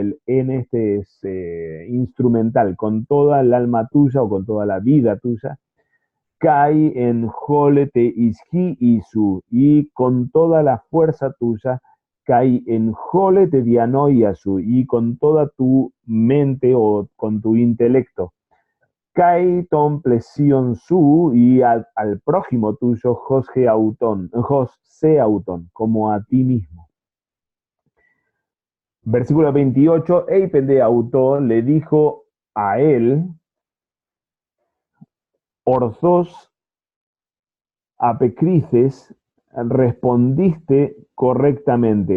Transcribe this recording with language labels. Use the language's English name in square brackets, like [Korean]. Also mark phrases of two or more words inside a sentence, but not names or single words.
[Spanish] en este es instrumental, con toda el alma tuya o con toda la vida tuya, [Greek] cae en jole te isji isu [Spanish] y con toda la fuerza tuya [Greek] cae en jole te dianoiasu [Spanish] y con toda tu mente o con tu intelecto [Greek] Kai ton plesion su [Spanish] y al prójimo tuyo, [Greek] José Autón, José Autón, [Spanish] como a ti mismo. Versículo 28, [Greek] Eipen de Autón [Spanish] le dijo a él, [Greek] Orthos apecrices, [Spanish] respondiste correctamente.